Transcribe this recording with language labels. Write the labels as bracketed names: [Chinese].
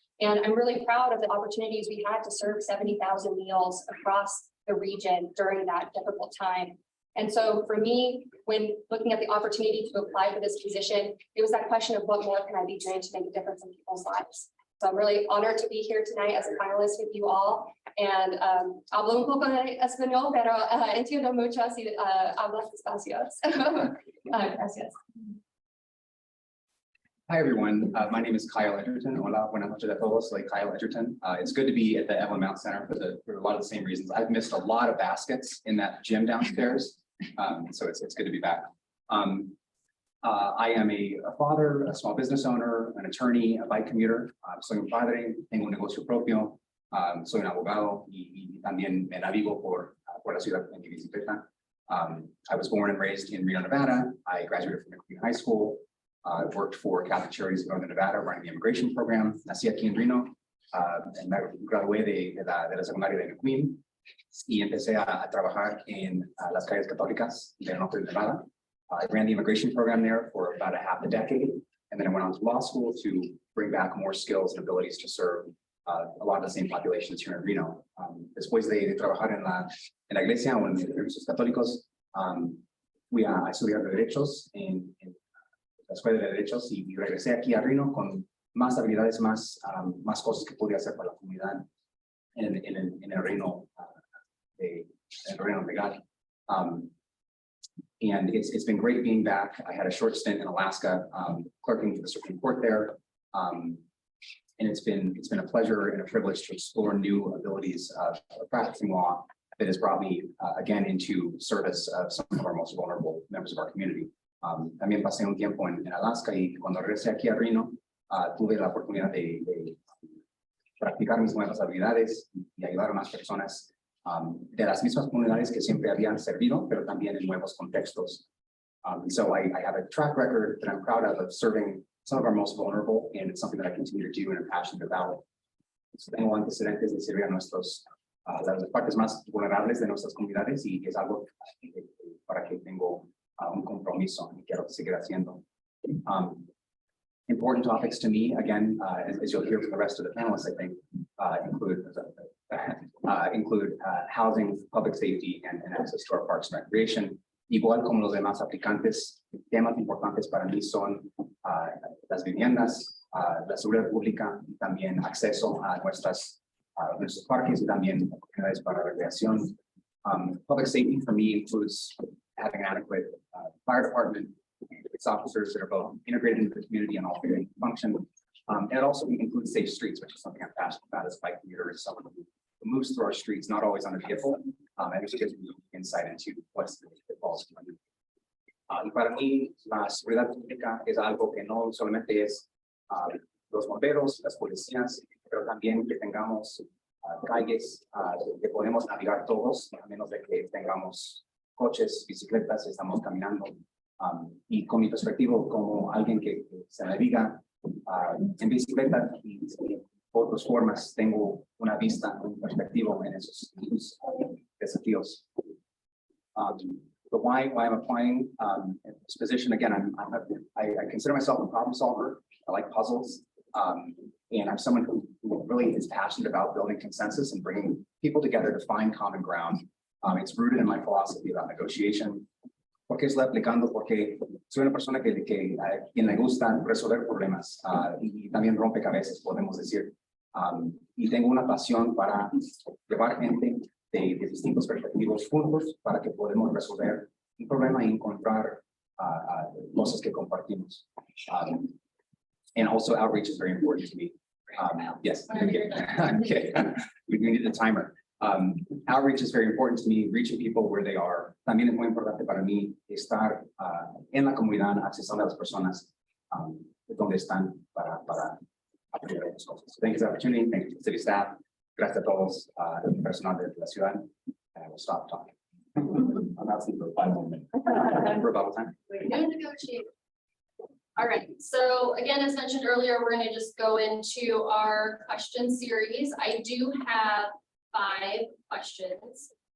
[English] And I'm really proud of the opportunities we had to serve 70,000 meals across the region during that difficult time. And so for me, when looking at the opportunity to apply for this position, it was that question of what more can I be doing to make a difference in people's lives. So I'm really honored to be here tonight as a finalist with you all. And [Spanish] hablo un poco de español, pero entiendo mucho si hablas despacio. Gracias. [English] Hi, everyone. My name is Kyle Edgerton. [Spanish] Hola, buenas noches a todos. Soy Kyle Edgerton. [English] It's good to be at the Evelyn Mount Center for a lot of the same reasons. I've missed a lot of baskets in that gym downstairs. So it's good to be back. I am a father, a small business owner, an attorney, a bike commuter. [Spanish] Soy un padre, tengo un negocio propio. Soy un abogado y también me navigo por la ciudad en mi bicicleta. [English] I was born and raised in Reno, Nevada. I graduated from McQueen High School. Worked for Catholic Charities of Northern Nevada, running the immigration program. [Spanish] Nací aquí en Reno. [English] And [Spanish] me gradué de la secundaria de McQueen y empecé a trabajar en las calles católicas del norte de Nevada. [English] I ran the immigration program there for about a half a decade, and then I went on to law school to bring back more skills and abilities to serve a lot of the same populations here in Reno. [Spanish] Después de trabajar en la iglesia o en servicios católicos, fui a estudiar derechos en la Escuela de Derechos y regresé aquí a Reno con más habilidades, más cosas que podía hacer para la comunidad en el reino legal. [English] And it's been great being back. I had a short stint in Alaska, clerking for the Supreme Court there. And it's been a pleasure and a privilege to explore new abilities of practicing law that has brought me again into service of some of our most vulnerable members of our community. [Spanish] También pasé un tiempo en Alaska y cuando regresé aquí a Reno, tuve la oportunidad de practicar mis nuevas habilidades y ayudar a más personas de las mismas comunidades que siempre habían servido, pero también en nuevos contextos. [English] So I have a track record that I'm proud of serving some of our most vulnerable, and it's something that I continue to do and I'm passionate about. [Spanish] Tengo antecedentes de servir a las partes más vulnerables de nuestras comunidades y es algo para que tengo un compromiso y quiero seguir haciendo. [English] Important topics to me, again, as you'll hear from the rest of the panelists, I think, include housing, public safety, and access to our parks and recreation. [Spanish] Igual como los demás aplicantes, temas importantes para mí son las viviendas, la seguridad pública, y también acceso a nuestros parques y también oportunidades para recreación. [English] Public safety for me includes having an adequate fire department, its officers that are both integrated into the community and all three function. And it also includes safe streets, which is something I'm passionate about as a bike commuter, as someone who moves through our streets, not always on a vehicle, and it gives me insight into what's the pitfalls. [Spanish] Y para mí, la seguridad pública es algo que no solamente es los bomberos, las policías, pero también que tengamos calles que podemos navegar todos, a menos de que tengamos coches, bicicletas, estamos caminando. Y con mi perspectiva como alguien que se naviga en bicicleta y otras formas, tengo una vista, un perspectiva en esos desafíos. [English] But why I'm applying this position again? I consider myself a problem solver. I like puzzles, and I'm someone who really is passionate about building consensus and bringing people together to find common ground. It's rooted in my philosophy about negotiation. [Spanish] ¿Por qué estoy aplicando? Porque soy una persona quien le gusta resolver problemas y también rompecabezas, podemos decir. Y tengo una pasión para llevar gente de distintos perspectivos juntos para que podamos resolver un problema encontrar cosas que compartimos. [English] And also outreach is very important to me. Yes. Okay. We need the timer. Outreach is very important to me, reaching people where they are. [Spanish] También es muy importante para mí estar en la comunidad, accesando a las personas donde están para apoyar las cosas. [English] Thank you for the opportunity. Thank you to the city staff. [Spanish] Gracias a todos, el personal de la ciudad. [English] And I will stop talking. I'm asking for 5 more minutes. For about time. No negotiation. All right, so again, as mentioned earlier, we're gonna just go into our question series. I do have 5 questions.